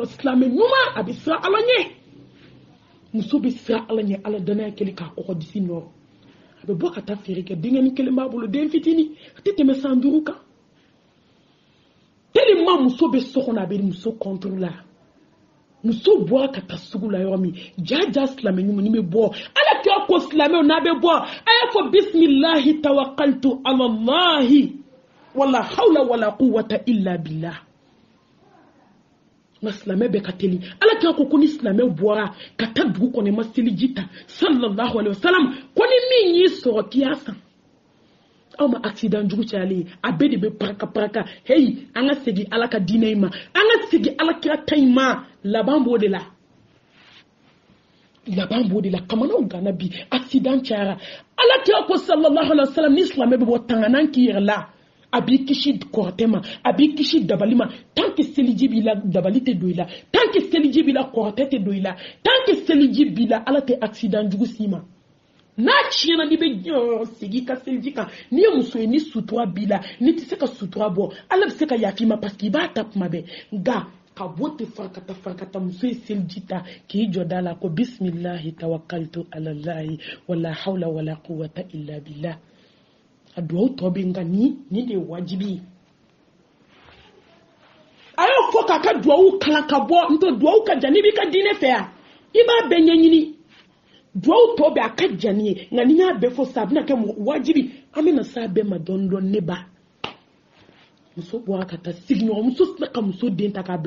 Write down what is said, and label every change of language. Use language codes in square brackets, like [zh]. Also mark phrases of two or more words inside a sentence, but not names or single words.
[bm] silamɛ ɲuman a bɛ siran ala ɲɛ muso bɛ siran ala ɲɛ ala danaya kɛli k'a kɔgɔ disi nɔ a bɛ bɔ ka taa feere kɛ denkɛnin kelen b'a bolo den fitinin a tɛ tɛmɛ san 5 kan tellement muso bɛ so kɔnɔ a bɛ muso contrôle la muso bɔra ka taa sugu la yɔrɔ min jaja silamɛ ɲuman bɛ bɔ ala kɛ ko silamɛw n'a bɛ bɔ a y'a fɔ [ar] بسم الله توكلت على الله ولا حول ولا قوة إلا بالله [bm] ma silamɛ bɛ ka teli ala kɛ ko ni silamɛ bɔra ka taa dugu kɔnɔ ma seliji ta [ar] صلى الله عليه وسلم [bm] ko ni min y'i sɔrɔ k'i y'a san aw ma accident jugu cayali a bɛɛ de bɛ paraka hey an ka segin ala ka diinɛ in ma an ka segin ala kira ta in ma laban b'o de la kamanaw gana bi accident cayara ala kira ko [ar] صلى الله عليه وسلم [bm] ni silamɛ bɛ bɔ tanganan k'i yɛrɛ la a b'i kisi kɔrɔtɛ ma a b'i kisi dabali ma [fr] tant que [bm] seliji b'i la dabali tɛ don i la [fr] tant que [bm] seliji b'i la kɔrɔtɛ tɛ don i la [fr] tant que [bm] seliji b'i la ala tɛ accident jugu s'i ma n'a tiɲɛna n'i bɛ sigi ka seliji kan n'i ye muso ye ni sutura b'i la n'i tɛ se ka sutura bɔ ala bɛ se ka yafa i ma [fr] parce que [bm] i b'a ta kuma bɛɛ nka ka bɔ ten farakata muso ye seliji ta k'i jɔ da la ko [ar] بسم الله توكلت على الله ولا حول ولا قوة إلا بالله [bm] a duwawu tɔ bɛ nka nin de ye wajibi ye a y'o fɔ k'a ka duwawu kalan ka bɔ n'o tɛ duwawu ka jan n'i b'i ka diinɛ fɛ yan i b'a bɛɛ ɲɛɲini duwawu tɔ bɛ a ka jan ni ye nka n'i y'a bɛɛ fɔ sisan a bɛna kɛ wajibi an bɛna s'a bɛɛ ma dɔɔni dɔɔni ne ba muso bɔra ka taa sigiɲɔgɔn muso sina ka muso den ta k'a bila